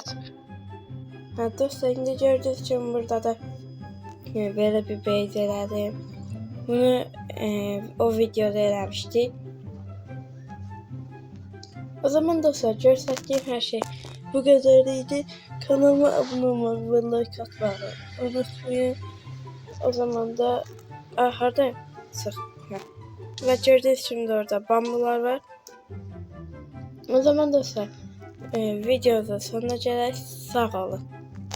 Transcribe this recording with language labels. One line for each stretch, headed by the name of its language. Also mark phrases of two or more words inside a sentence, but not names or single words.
Azerbaijani: Ha dostlar indi gördüyünüz kimi burada da belə bir base elədim. Bunu o videoda eləmişdik. O zaman dostlar göstərdiyim hər şey bu qədər idi.
Turkish: Kanalıma abone olmayı ve like atmayı unutmayın.
Azerbaijani: O zaman da hardayım? Sıx.
Turkish: Ve gördüğünüz şimdi orada bambular var.
Azerbaijani: O zaman dostlar videonun sonuna gələk.